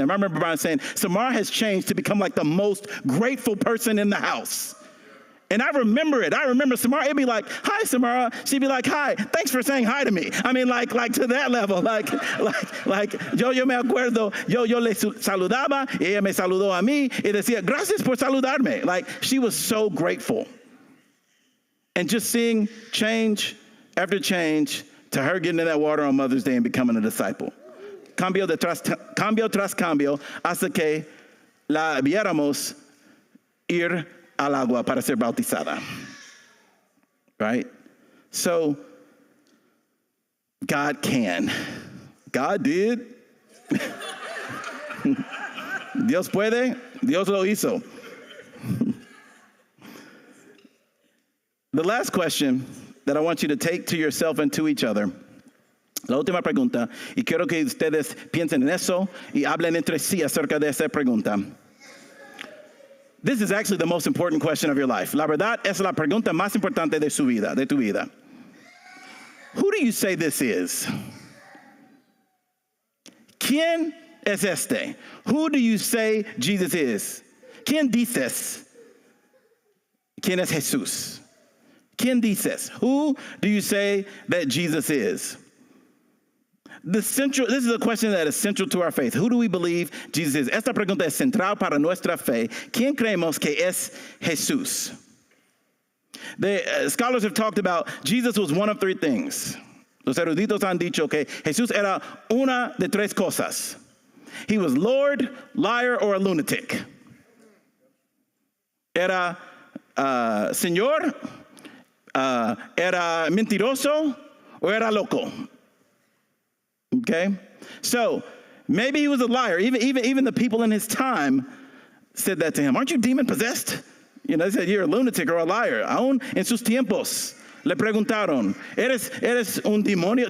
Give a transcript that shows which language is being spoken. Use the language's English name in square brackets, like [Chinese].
[English] And I remember Brian saying, Samara has changed to become like the most grateful person in the house. And I remember it. I remember Samara, it'd be like, hi, Samara. She'd be like, hi, thanks for saying hi to me. I mean, like to that level. [Spanish] Like, yo me acuerdo, yo le saludaba, y ella me saludó a mí, y decía, gracias por saludarme. [English] Like, she was so grateful. And just seeing change after change to her getting in that water on Mother's Day and becoming a disciple. [Spanish] Cambio tras cambio, hasta que la viéramos ir al agua para ser bautizada. [English] Right? So, God can. God did. [Spanish] Dios puede. Dios lo hizo. [English] The last question that I want you to take to yourself and to each other. [Spanish] La última pregunta, y quiero que ustedes piensen en eso y hablen entre sí acerca de esa pregunta. [English] This is actually the most important question of your life. [Spanish] La verdad es la pregunta más importante de tu vida. [English] Who do you say this is? [Spanish] ¿Quién es este? [English] Who do you say Jesus is? [Spanish] ¿Quién dices? ¿Quién es Jesús? ¿Quién dices? [English] Who do you say that Jesus is? This is a question that is central to our faith. Who do we believe Jesus is? [Spanish] Esta pregunta es central para nuestra fe. ¿Quién creemos que es Jesús? [English] The scholars have talked about Jesus was one of three things. [Spanish] Los eruditos han dicho que Jesús era una de tres cosas. [English] He was Lord, liar, or a lunatic. [Spanish] Era Señor, era mentiroso, o era loco. Okay? [English] So, maybe he was a liar. Even the people in his time said that to him. Aren't you demon-possessed? You know, they said, you're a lunatic or a liar. [Spanish] Aún en sus tiempos le preguntaron, ¿Eres un demonio?